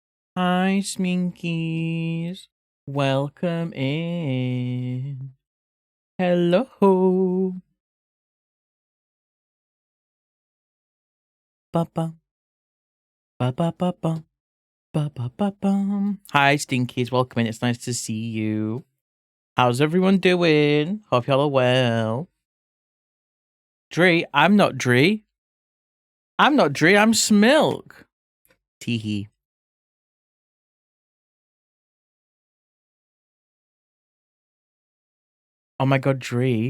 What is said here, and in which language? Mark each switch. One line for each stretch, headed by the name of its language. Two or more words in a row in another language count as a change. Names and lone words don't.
English: Hi, Sminkies. Welcome in. Hello. Ba-bum. Ba-ba-ba-bum. Ba-ba-ba-bum. Hi, Stinkies. Welcome in. It's nice to see you. How's everyone doing? Hope y'all are well. Dree, I'm not Dree. I'm not Dree. I'm Smilk. Teehee. Oh my god, Dree.